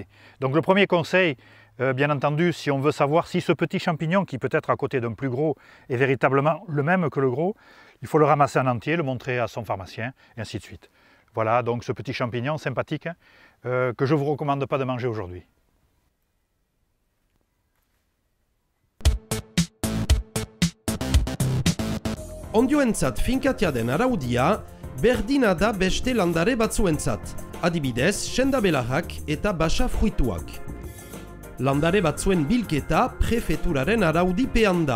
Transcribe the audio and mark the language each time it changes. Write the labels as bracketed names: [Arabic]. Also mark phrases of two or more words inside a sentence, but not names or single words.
[French] Donc le premier conseil, bien entendu, si on veut savoir si ce petit champignon, qui peut être à côté d'un plus gros, est véritablement le même que le gros, il faut le ramasser en entier, le montrer à son pharmacien, et ainsi de suite. Voilà donc ce petit champignon sympathique que je ne vous recommande pas de manger aujourd'hui. [Basque] Ondioentzat finkatia den araudia, berdina da beste landare batzuentzat, adibidez, sendabelarrak eta basa fruituak. Landare batzuen bilketa prefeturaren araudipean da.